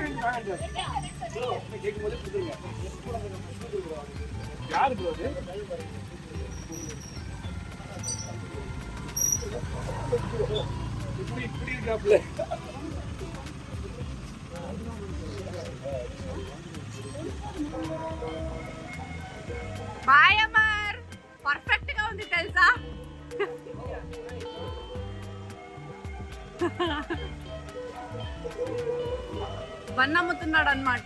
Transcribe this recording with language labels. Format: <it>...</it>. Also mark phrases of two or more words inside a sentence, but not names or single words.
<ta>வாங்க கேட்கும் போது கொடுத்துருங்க. யாரு ப்ரோ அது? இப்படி இருக்காப்ல.</ta> <te>బాయ్ అమర్, పర్ఫెక్ట్ గా ఉంది తెలుసా. బన్ అమ్ముతున్నాడు అన్నమాట.</te>